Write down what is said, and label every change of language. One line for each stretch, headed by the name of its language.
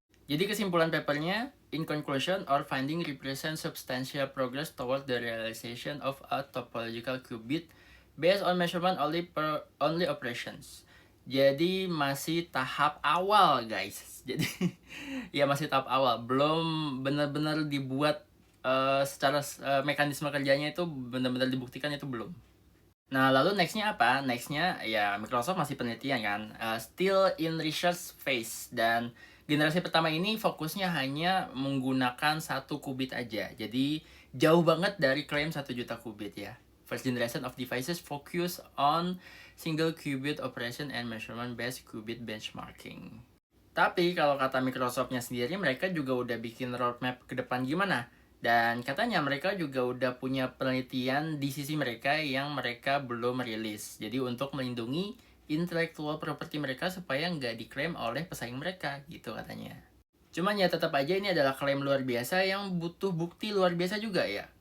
Indonesian: Jadi kesimpulan papernya,
English: in conclusion, our finding represent substantial progress toward the realization of a topological qubit based on measurement only operations.
Indonesian: Jadi masih tahap awal guys. Jadi ya masih tahap awal, belum benar-benar dibuat secara mekanisme kerjanya itu benar-benar dibuktikan, itu belum. Nah, lalu nextnya apa? Nextnya ya Microsoft masih penelitian kan,
English: still in research phase,
Indonesian: dan generasi pertama ini fokusnya hanya menggunakan 1 qubit aja. Jadi jauh banget dari klaim 1 juta qubit ya.
English: First generation of devices focus on single qubit operation and measurement based qubit benchmarking.
Indonesian: Tapi kalau kata Microsoftnya sendiri, mereka juga udah bikin roadmap ke depan gimana. Dan katanya mereka juga udah punya penelitian di sisi mereka yang mereka belum rilis. Jadi untuk melindungi intellectual property mereka supaya nggak diklaim oleh pesaing mereka gitu katanya. Cuman ya tetap aja ini adalah klaim luar biasa yang butuh bukti luar biasa juga ya.